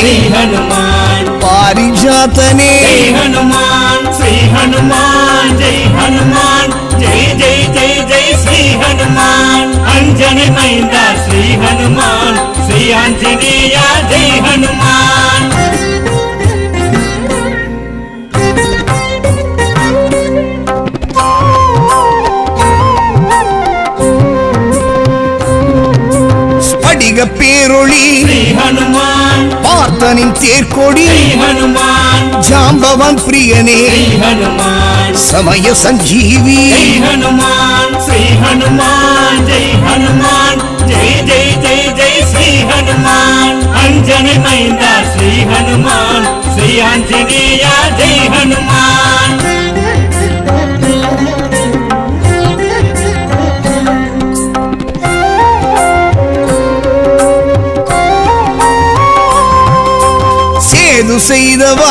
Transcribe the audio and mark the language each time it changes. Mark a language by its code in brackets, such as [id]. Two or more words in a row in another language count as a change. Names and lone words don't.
[te] జై హనుమాన్ పారిజాతనే జై హనుమాన్ శ్రీ హనుమాన్ జై హనుమాన్ జై జై జై జై శ్రీ హనుమాన్ అంజని మైంద శ్రీ హనుమాన్ శ్రీ ఆంజనేయ జై హనుమాన్ [ta] ஸ்படிக பேரொளி [te] శ్రీ హనుమాన్ [ta] பார்த்தனின் தேர்கொடி [te] జై హనుమాన్ జాంబవన్ ప్రియనే జై హనుమాన్ సమయ సంజీవి జై హనుమాన్ శ్రీ హనుమాన్ జై హనుమాన్ జై జై జై జై శ్రీ హనుమాన్ అంజని [ta] மைந்தா ஸ்ரீ ஹனுமான் ஸ்ரீ ஆஞ்சநேயா ஜெய் ஹனுமான் சேது செய்தவா